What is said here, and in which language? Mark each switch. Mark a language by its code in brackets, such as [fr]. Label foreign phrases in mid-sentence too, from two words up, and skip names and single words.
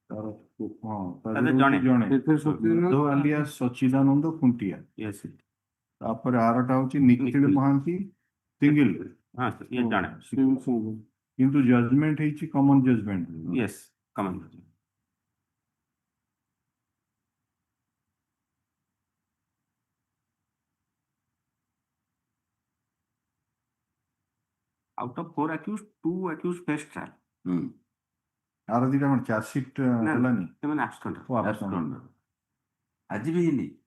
[or] ଜଣେ ଆଲିଆସ ସଚିଦାନନ୍ଦ ଖୁଣ୍ଟିଆ. [en] yes [or] ତାପରେ ଆରଟା ହଉଛି ନିଖିଳ ମହାନ୍ତି ସିଙ୍ଗିଲ ହଁ ଇଏ ଜଣେ କିନ୍ତୁ ଜଜମେଣ୍ଟ ହେଇଛି [en] common judgment yes common out of 4 accused 2 accused faced trial [or] ଆର ଦିଟା କଣ ଚାର୍ଜସିଟ୍ ନା ହେଲାନି ସେମାନେ abscond ଓ abscond। ଆଜି ବି ହେଇନି